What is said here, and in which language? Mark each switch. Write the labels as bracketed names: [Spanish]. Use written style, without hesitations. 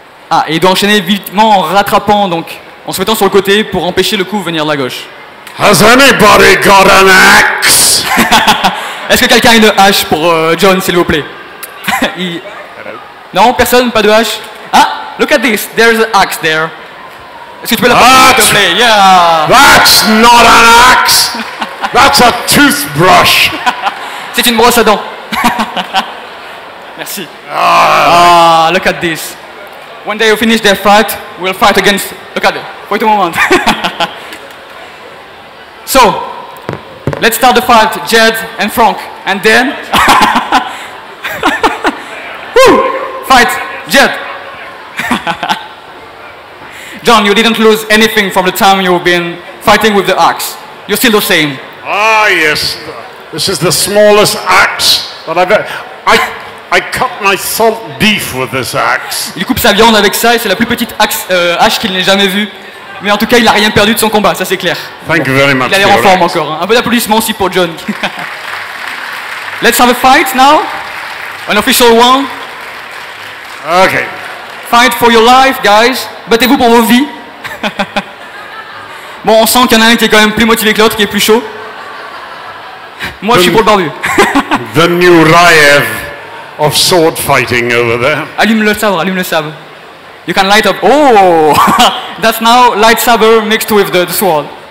[French] Ah, et il doit enchaîner vitement en rattrapant, donc en se mettant sur le côté pour empêcher le coup de venir de la gauche. [English] Has anybody got an axe? [French] Est-ce que quelqu'un a une hache pour John, s'il vous plaît? Non, personne, pas de hache. [English] Ah, look at this, there's an axe there. [French] Est-ce que tu peux la porter, s'il te plaît? [English] Yeah. That's not an axe. That's a toothbrush. [French] C'est une brosse à dents. Merci. Ah, [English] look at this. When they finish their fight, we'll fight against... Look at it. Wait a moment. So, let's start the fight, Jed and Frank. And then... Woo! Fight, Jed. John, you didn't lose anything from the time you've been fighting with the axe. You're still the same. Ah, yes. This is the smallest axe that I've ever... I cut my salt beef with this axe. [French] Il coupe sa viande avec ça et c'est la plus petite hache qu'il n'ait jamais vue. Mais en tout cas, il n'a rien perdu de son combat, ça c'est clair. [English] Thank you very much. [French] Il a l'air en forme encore. Hein. Un peu d'applaudissements aussi pour John. [English] Let's have a fight now. An official one. Okay. Fight for your life, guys. [French] Battez-vous pour vos vies. Bon, on sent qu'il y en a un qui est quand même plus motivé que l'autre, qui est plus chaud. Moi, je suis pour le barbu. [English] The new Rayev of sword fighting over there. [French] Allume le sabre, allume le sabre. [English] You can light up. Oh, that's now light saber mixed with the sword.